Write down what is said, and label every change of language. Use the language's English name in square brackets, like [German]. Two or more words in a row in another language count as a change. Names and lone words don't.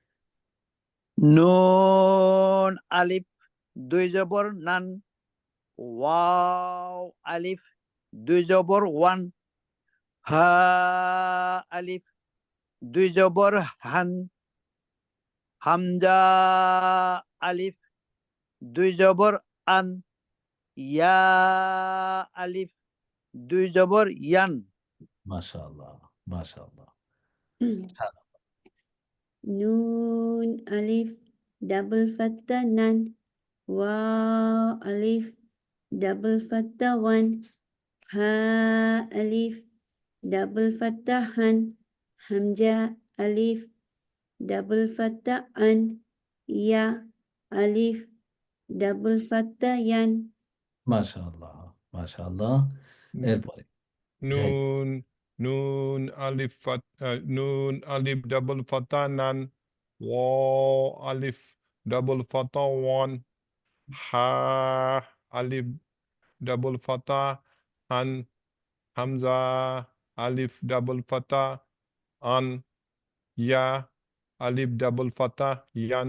[Bangla] নুন আলিফ ২ জবর নান, ওয়াও আলিফ ২ জবর ওয়ান, হা আলিফ ২ জবর হান, হামজা আলিফ ২ জবর আন, ইয়া আলিফ ২ জবর ইয়ান। মাশাআল্লাহ, মাশাআল্লাহ। [English] Nun alif double fathah nan. Waw alif double fathah one. Ha alif double fathah han. Hamzah alif double fathah an. Ya alif double fathah yan. [Bangla] মাশাআল্লাহ, মাশাআল্লাহ। এরপরে জাহিদ। নুন আলিফ ডাবল ফাতা নান ওয়া আলিফ ডাবল ফাতা ওয়ান হা আলিফ ডাবল ফাতা হান হামজা আলিফ ডাবল ফাতা আন ইয়া আলিফ ডাবল ফাতা ইয়ান।